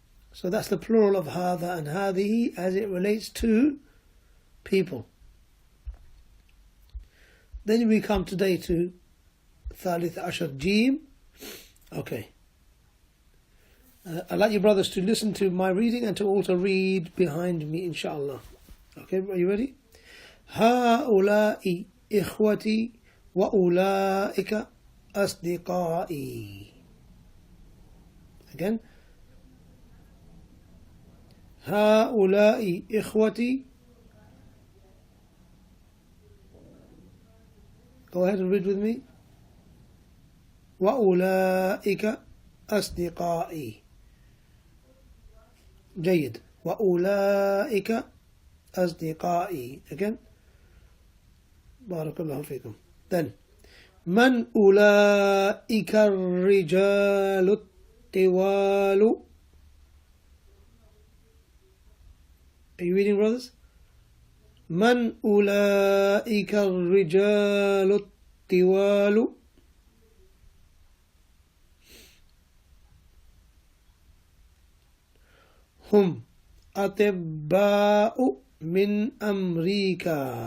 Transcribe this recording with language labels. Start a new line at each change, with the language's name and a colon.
English: So that's the plural of hadha and hadihi as it relates to people. Then we come today to Thalith Ashar Jim. Okay. I'd like you brothers to listen to my reading and to also read behind me, inshallah. Okay, are you ready?
Arabic: هؤلاء إخوتي وأولئك أصدقائي.
English: Again.
Arabic: هؤلاء إخوتي.
English: Go ahead and read with me.
Arabic: وأولئك أصدقائي. جيد. وأولئك أصدقائي.
English: Again.
Arabic: بارك الله فيكم.
English: Then
Arabic: من أولئك الرجال الطوال.
English: Are you reading, brothers?
Arabic: من أولئك الرجال الطوال. هم أطباء من أمريكا.